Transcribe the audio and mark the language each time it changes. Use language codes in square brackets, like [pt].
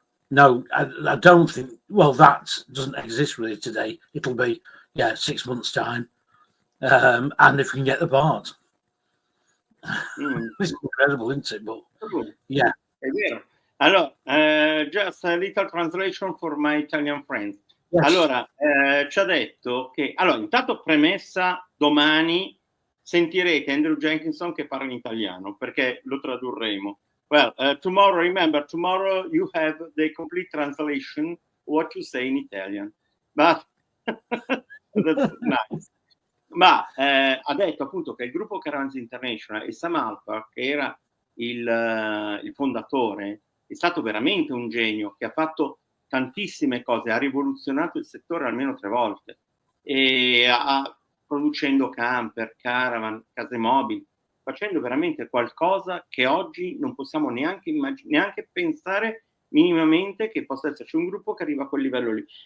[en] No, I don't think, that doesn't exist really today. It'll be, 6 months' time. And if we can get the part. It's incredible, isn't it? But, yeah. [it] È vero. [en] Allora, just a little translation for my Italian friends. Yes. [it] Allora, ci ha detto che, intanto premessa, domani sentirete Andrew Jenkinson che parla in italiano, perché lo tradurremo. [en] Well, tomorrow you have the complete translation what you say in Italian. But that's nice. [it] Ma ha detto appunto che il gruppo Caravans International e Sam Alpert, che era il fondatore, è stato veramente un genio che ha fatto tantissime cose, ha rivoluzionato il settore almeno 3 volte, e producendo camper, caravan, case mobili, facendo veramente qualcosa che oggi non possiamo neanche pensare minimamente che possa esserci un gruppo che arriva a quel livello lì.